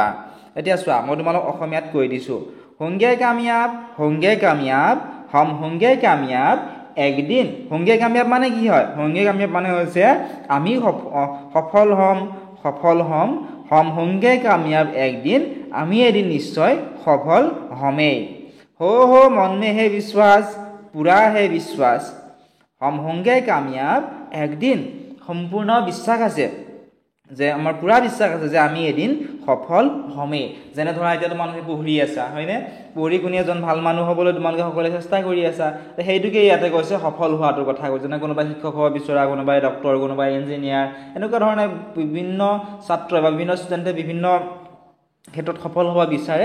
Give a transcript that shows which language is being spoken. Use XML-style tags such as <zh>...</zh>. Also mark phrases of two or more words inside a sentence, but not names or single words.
<as>এতিয়া চোৱা, মই তোমালোক অসমীয়াত কৈ দিছোঁ।</as> <hi>होंगे कामयाब हम होंगे कामयाब एक दिन। होंगे कामयाब</hi> <as>মানে কি হয়?</as> <hi>होंगे कामयाब</hi> <as>মানে হৈছে আমি সফল হম</as> <hi>हम होंगे कामयाब एक दिन,</hi> <as>আমি এদিন নিশ্চয় সফল হমেই।</as> <hi>हो मन में है विश्वास पूरा है विश्वास हम होंगे कामयाब एक दिन।</hi> <as>সম্পূৰ্ণ বিশ্বাস আছে যে আমাৰ পুৰা বিশ্বাস আছে যে আমি এদিন সফল হমেই। যেনে ধৰা এতিয়া তোমালোকে পঢ়ি আছা, হয়নে? পঢ়ি শুনি এজন ভাল মানুহ হ'বলৈ তোমালোকে সকলোৱে চেষ্টা কৰি আছা। সেইটোকে ইয়াতে কৈছে সফল হোৱাটোৰ কথা কৈছে। যেনে কোনোবাই শিক্ষক হ'ব বিচৰা, কোনোবাই ডক্টৰ, কোনোবাই ইঞ্জিনিয়াৰ, এনেকুৱা ধৰণে বিভিন্ন ছাত্ৰ বা বিভিন্ন ষ্টুডেণ্টে বিভিন্ন ক্ষেত্ৰত সফল হ'ব বিচাৰে।</as>